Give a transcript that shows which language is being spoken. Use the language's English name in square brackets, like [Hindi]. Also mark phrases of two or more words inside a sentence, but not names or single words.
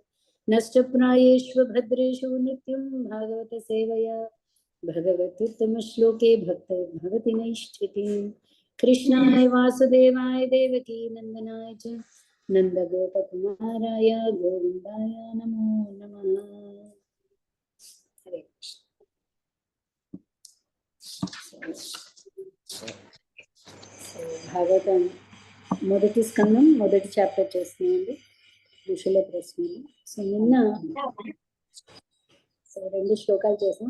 [Sanskrit] नष्टप्रायेषु भद्रेषु नित्यं भागवत सेवया भगवत्युत्तमश्लोके भक्तिर्भवति नैष्ठिकीम्। कृष्णाय वासुदेवाय देवकी नन्दनाय च नन्दगोपकुमाराय गोविन्दाय नमो नमः। हरे कृष्ण। [Telugu] భాగవతం మొదటి స్కందం మొదటి చాప్టర్ చేస్తున్నాయండి ఋషుల ప్రశ్నలు. సో నిన్న రెండు శ్లోకాలు చేసాం.